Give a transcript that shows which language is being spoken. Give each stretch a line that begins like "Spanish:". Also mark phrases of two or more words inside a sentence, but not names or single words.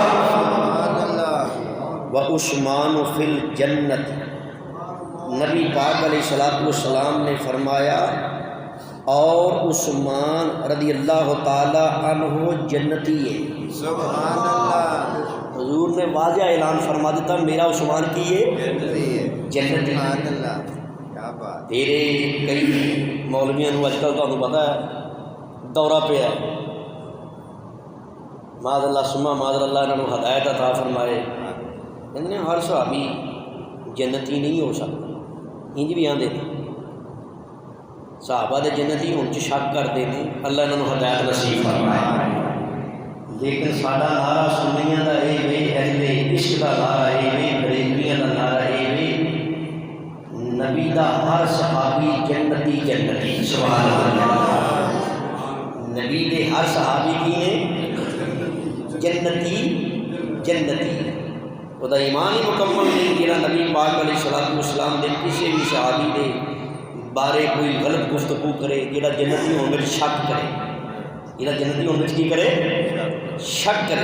Arabic: وعثمان فی الجنت،
Urdu: نبی پاک
Arabic: علیہ السلام
Urdu: نے فرمایا اور عثمان
Arabic: رضی اللہ تعالی عنہ
Urdu: جنتی ہے،
Arabic: سبحان اللہ۔
Punjabi: حضور نے واضح اعلان فرما دیتا میرا عثمان کی ہے جنتی۔
Arabic: سبحان اللہ،
Urdu: کیا بات۔
Punjabi: تیرے کئی مولویاں نو اج کل
Urdu: تمہیں پتہ ہے دورہ پہ ہے،
Arabic: معاذ اللہ
Urdu: سما
Arabic: معاذ اللہ
Urdu: انہوں نے ہدایت عطا فرمائے، کہتے ہیں ہر صحابی جنتی نہیں ہو سکتا،
Punjabi: انج بھی آندے ہیں صحابہ دے جنتی ہون چ
Urdu: شک کرتے ہیں، اللہ انہوں نے ہدایت نصیب فرمائے۔
Punjabi: لیکن ساڈا نعرہ سنیاں دا اے وے، اہل عشق دا نعرہ اے وے، بریلویاں دا نعرہ اے وے، نبی دا ہر صحابی جنتی جنتی،
Arabic: سبحان اللہ۔
Punjabi: نبی دے ہر صحابی کی نے جنتی جنتی، وہ دا ایمان ہی مکمل نہیں جہاں نبی پاک علیہ السلام دے کسی بھی صحابی دے بارے کوئی غلط گفتگو کرے، جہاں
Urdu: جنتی ہونے میں شک کرے،
Punjabi: جہاں
Urdu: جنتی ہونے میں
Punjabi: کی کرے شک کرے۔